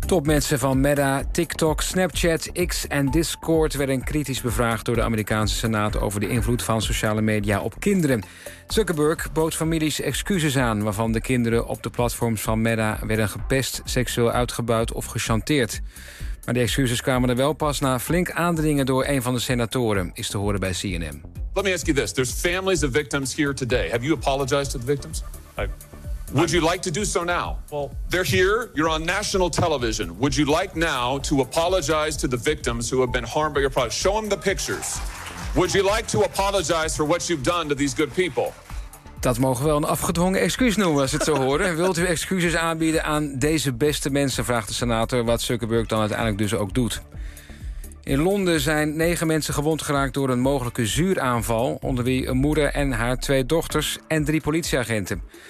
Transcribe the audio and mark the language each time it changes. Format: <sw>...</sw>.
<nl>Topmensen van Meta, TikTok, Snapchat, X en Discord werden kritisch bevraagd door de Amerikaanse Senaat over de invloed van sociale media op kinderen. Zuckerberg bood families excuses aan, waarvan de kinderen op de platforms van Meta werden gepest, seksueel uitgebuit of gechanteerd. Maar de excuses kwamen er wel pas na flink aandringen door een van de senatoren, is te horen bij CNN.</nl> <en>Let me ask you this: there's families of victims here today. Have you apologized to the victims? Would you like to do so now? Well, they're here. You're on national television. Would you like now to apologize to the victims who have been harmed by your product? Show them the pictures. Would you like to apologize for what you've done to these good people?</en> <nl>Dat mogen we wel een afgedwongen excuus noemen, als het zo horen. Wilt u excuses aanbieden aan deze beste mensen, vraagt de senator, wat Zuckerberg dan uiteindelijk dus ook doet. In Londen zijn 9 mensen gewond geraakt door een mogelijke zuuraanval, onder wie een moeder en haar 2 dochters en 3 politieagenten.</nl>